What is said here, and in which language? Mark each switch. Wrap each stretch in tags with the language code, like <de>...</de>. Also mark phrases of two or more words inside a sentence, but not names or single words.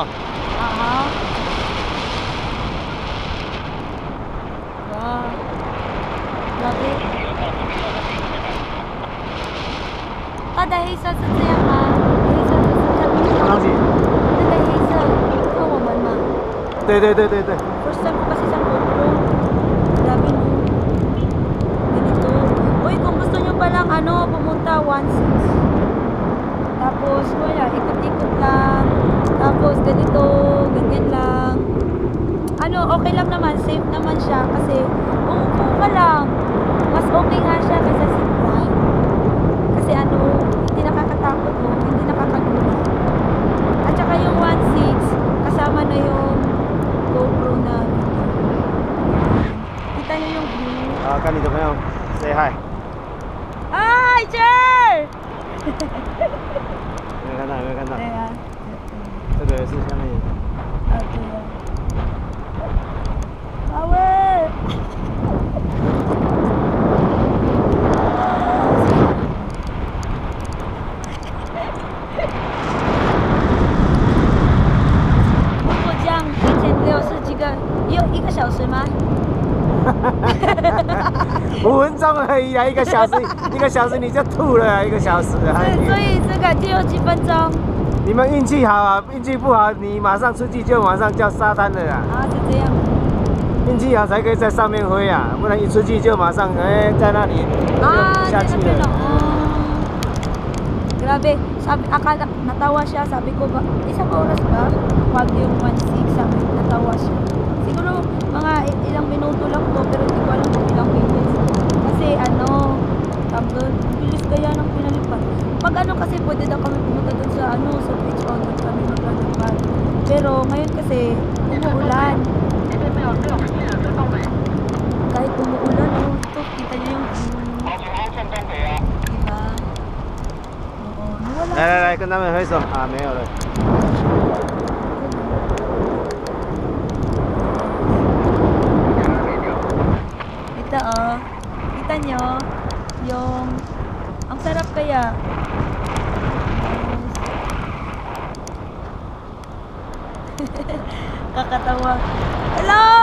<zh>好。哇，那边。它的黑色是这样吗？黑色就是什么东西？那个黑色，看我们嘛。对。</zh> <en>First time</en> <tl>ko kasi sa GoPro. Grabe no. Ganito. Uy, kung gusto nyo palang pumunta 1-6. Tapos, wala, ikot-ikot lang. Tapos, ganito, ganyan lang. Okay lang naman, safe naman siya. Kasi, uupo ka lang. Mas okay nga siya kaysa zipline. Kasi hindi nakakatakot mo, hindi nakakagulat. At saka yung 1-6, kasama na yung GoPro na video. Kita nyo yung view.</tl> <zh>好，跟你的朋友</zh> <en>say hi。 Hi, Jer!</en> <zh>有没有看到？有没有看到？对啊。这个是下面。对啊。Power!</zh> <tl>Bukod dyan,</tl> <zh>1,600 是几个？有1个小时吗 5分钟而已啊，1个小时，1个小时你就吐了，1个小时啊。所以这个就有几分钟。你们运气好啊，运气不好，你马上出去就马上叫沙滩了啦。啊，是这样。运气好才可以在上面飞啊，不然一出去就马上在那里就下去了。</zh> <tl>Grabe, natawa siya, sabi ko ba, isang oras ba? Wag yung 1-6, sabi ko, natawa siya. Siguro mga ilang minuto lang to, pero hindi ko alam kung ilang minutes. Kasi doon, bilis kaya ng pinalipad. Pag kasi pwede daw kami pumunta doon sa sa beach o doon kami maglalipad. Pero ngayon kasi, umuulan. Kahit umuulan, ito, kita niyo yung diba? Oo, nawala.</tl> <zh>来，跟他们挥手啊，没有了。</zh> <tl>Ito kita nyo yung ang sarap kaya. Kakatawa. Hello!</tl>